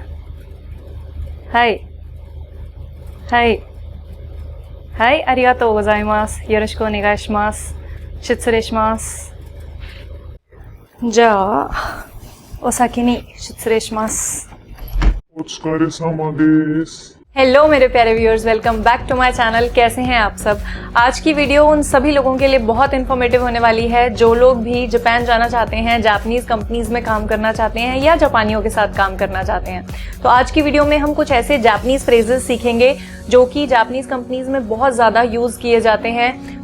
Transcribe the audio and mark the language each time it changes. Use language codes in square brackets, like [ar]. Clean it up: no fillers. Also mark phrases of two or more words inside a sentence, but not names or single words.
[ja] はい。はい。はい、ありがとうございます。よろしくお願いします。失礼します。じゃあ、お先に失礼します。お疲れ様です。 [hi] हेलो मेरे प्यारे व्यूअर्स, [en] welcome back to my channel. [hi] कैसे हैं आप सब। आज की वीडियो उन सभी लोगों के लिए बहुत इन्फॉर्मेटिव होने वाली है जो लोग भी जापान जाना चाहते हैं, [en] Japanese companies [hi] में काम करना चाहते हैं या जापानियों के साथ काम करना चाहते हैं। तो आज की वीडियो में हम कुछ ऐसे [en] Japanese phrases [hi] सीखेंगे जो कि [en] Japanese companies [hi] में बहुत ज़्यादा यूज़ किए जाते हैं।